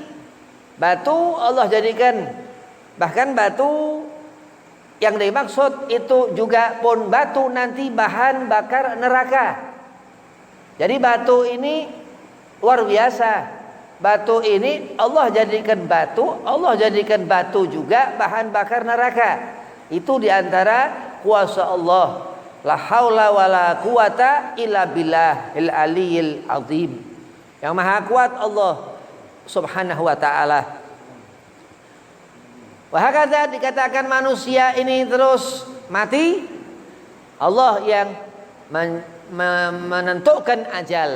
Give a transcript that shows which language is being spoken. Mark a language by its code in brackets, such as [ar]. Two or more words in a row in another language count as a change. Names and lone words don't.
[id] Batu Allah jadikan, bahkan batu yang dimaksud itu juga pun batu nanti bahan bakar neraka. Jadi batu ini luar biasa. Batu ini Allah jadikan batu juga bahan bakar neraka. Itu diantara kuasa Allah. [ar] لا حول ولا قوة إلا بالله العلي العظيم. [id] Yang maha kuat Allah [ar] سبحانه وتعالى. [id] Wahakadha dikatakan manusia ini terus mati, Allah yang menentukan ajal.